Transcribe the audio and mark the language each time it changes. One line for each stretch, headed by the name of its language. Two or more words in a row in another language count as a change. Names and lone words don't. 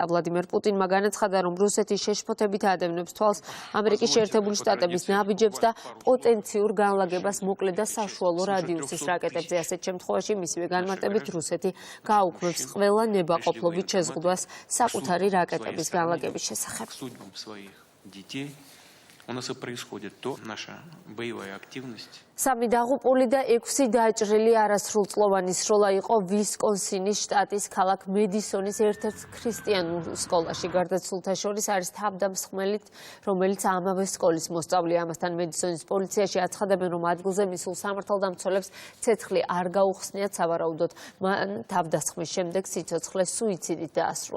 Georgian: ვლადიმერ პუტინმა განაცხადა, რომ რუსეთი შეშფოთებით ადევნებს თვალს ამერიკის შეერთებული შტატების ნაბიჯებს და პოტენციურ განლაგებას მოკლე და საშუალო რადიუსის რაკეტებზე. ასეთ შემთხვევაში მისივე განმარტებით რუსეთი გააუქმებს ყველა ნებაყოფლობით შეზღუდვას საკუთარი რაკეტების განლაგების შესახებ.
Russian: У нас и происходит то, наша боевая активность.
Georgian: Სამი დაღუპული და 6 დაჭრილი არასრულწლოვანი სროლა იყო ვისკონსინის შტატის ქალაქ მედისონის ერთ-ერთ ქრისტიანულ სკოლაში. გარდაცვლილთა შორის არის თავდამსხმელი, რომელიც ამავე სკოლის მოსწავლეა. ამასთან მედისონის პოლიციაში აცხადებენ, რომ ადგილზე მისულ სამართალდამცველებს ცეცხლი არ გაუხსნიათ, სავარაუდოდ მან თავდასხმის შემდეგ სიცოცხლე სუიციდით დაასრულა.